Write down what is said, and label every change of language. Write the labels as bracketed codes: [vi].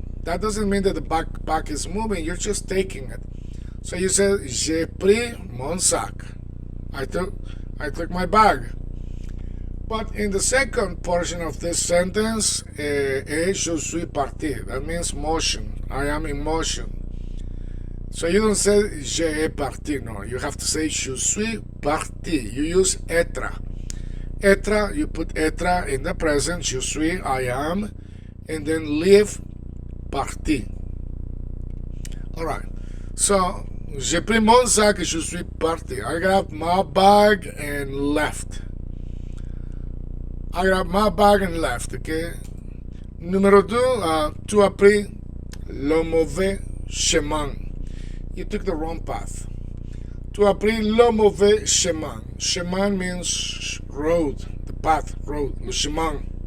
[en] That doesn't mean that the backpack is moving. You're just taking it. So you say, [fr] j'ai pris mon sac. [en] I took my bag. But in the second portion of this sentence, [fr] je suis parti. [en] That means motion. I am in motion. So you don't say [fr] j'ai parti. [en] No, you have to say [fr] je suis parti. [en] You use être. Être, you put être in the present. [fr] Je suis, [en] I am, and then live, parti. All right. [fr] So, j'ai pris mon sac et je suis parti. [en] I grabbed my bag and left. I grabbed my bag and left, ok? [fr] Numéro 2, tu as pris le mauvais chemin. [en] You took the wrong path. [fr] Tu as pris le mauvais chemin. [en] Chemin means road, the path, road, le chemin.